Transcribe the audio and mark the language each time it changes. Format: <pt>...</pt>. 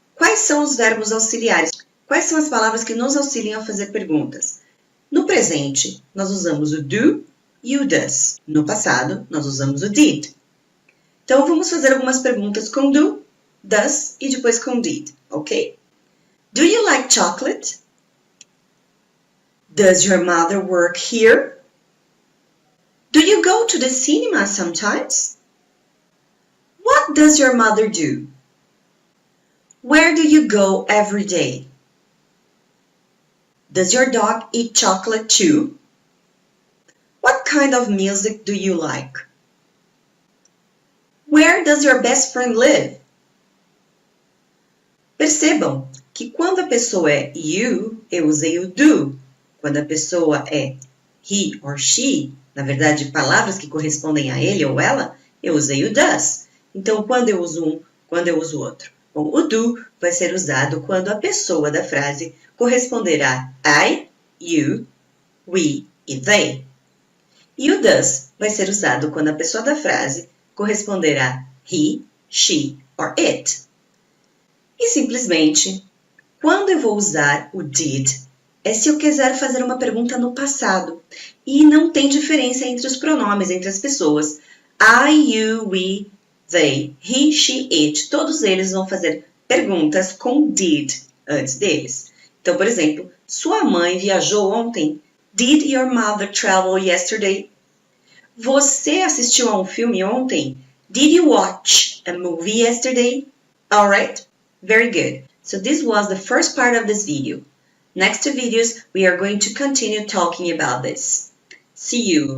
<pt>Quais são os verbos auxiliares? Quais são as palavras que nos auxiliam a fazer perguntas? No presente, nós usamos o do e o does. No passado, nós usamos o did. Então, vamos fazer algumas perguntas com do, does e depois com did, ok?</pt> <en>Do you like chocolate? Does your mother work here? Do you go to the cinema sometimes? What does your mother do? Where do you go every day? Does your dog eat chocolate too? What kind of music do you like? Where does your best friend live?</en> <pt>Percebam que quando a pessoa é you, eu usei o do. Quando a pessoa é</pt> <en>he or she,</en> <pt>na verdade, palavras que correspondem a ele ou ela, eu usei o does. Então, quando eu uso um, quando eu uso outro? Bom, o do vai ser usado quando a pessoa da frase corresponderá I, you, we e they. E o does vai ser usado quando a pessoa da frase corresponderá</pt> <en>he, she or it.</en> <pt>E simplesmente, quando eu vou usar o did, é se eu quiser fazer uma pergunta no passado. E não tem diferença entre os pronomes, entre as pessoas. I, you, we, they, he, she, it, todos eles vão fazer perguntas com did antes deles. Então, por exemplo, sua mãe viajou ontem?</pt> <en>Did your mother travel yesterday?</en> <pt>Você assistiu a um filme ontem?</pt> <en>Did you watch a movie yesterday? Alright, very good. So this was the first part of this video. Next two videos, we are going to continue talking about this. See you.</en>